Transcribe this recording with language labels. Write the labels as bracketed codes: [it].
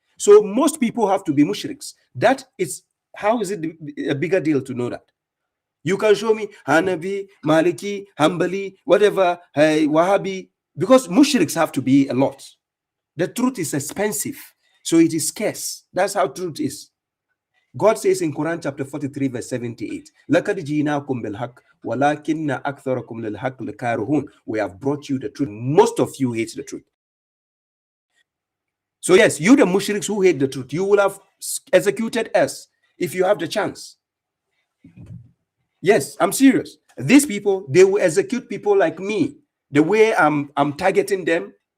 [en] So most people have to be mushriks. That is, how is it a bigger deal to know that? You can show me Hanafi, Maliki, Hanbali, whatever, Wahhabi, because mushriks have to be a lot. The truth is expensive, so it is scarce. That's how truth is. God says in Quran chapter 43 verse 78, [ar] لَقَدْ جِئْنَاكُمْ بِالْحَقِّ وَلَكِنَّ أَكْثَرَكُمْ لِلْحَقِّ لَكَارِهُونَ. [en] We have brought you the truth. Most of you hate the truth. So yes, you the mushriks who hate the truth, you will have executed us if you have the chance. Yes, I'm serious. These people, they will execute people like me. The way I'm targeting them.